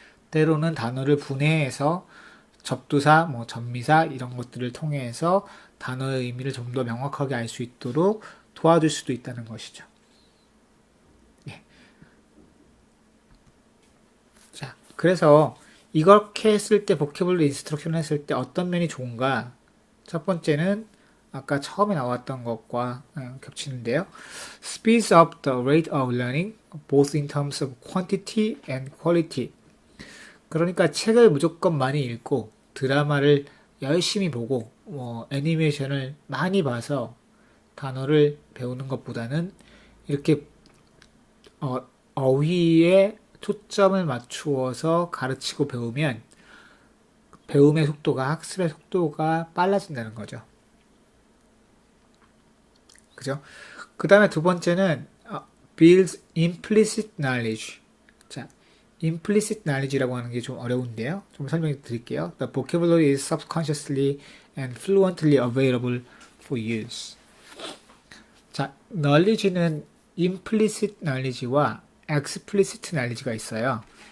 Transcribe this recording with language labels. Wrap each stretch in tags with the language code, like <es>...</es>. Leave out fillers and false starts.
<ko>때로는 단어를 분해해서 접두사, 전미사 이런 것들을 통해서 단어의 의미를 좀 더 명확하게 알 수 있도록 도와줄 수도 있다는 것이죠. 예. 자, 그래서 이렇게 했을 때 보캐블러리 인스트럭션 했을 때 어떤 면이 좋은가? 첫 번째는 아까 처음에 나왔던 것과 겹치는데요.</ko> <en>Speeds up the rate of learning, both in terms of quantity and quality.</en> <ko>그러니까 책을 무조건 많이 읽고 드라마를 열심히 보고 애니메이션을 많이 봐서 단어를 배우는 것보다는 이렇게 어휘에 초점을 맞추어서 가르치고 배우면 배움의 속도가 학습의 속도가 빨라진다는 거죠. 그죠? 그 다음에 두 번째는</ko> <en>builds implicit knowledge.</en> <ko>자,</ko> <en>implicit knowledge</en> <ko>라고 하는 게 좀 어려운데요. 좀 설명해 드릴게요.</ko> <en>The vocabulary is subconsciously and fluently available for use.</en> <ko>자, knowledge는</ko> <en>implicit knowledge</en> <ko>와</ko> <en>explicit knowledge</en> <ko>가 있어요.</ko>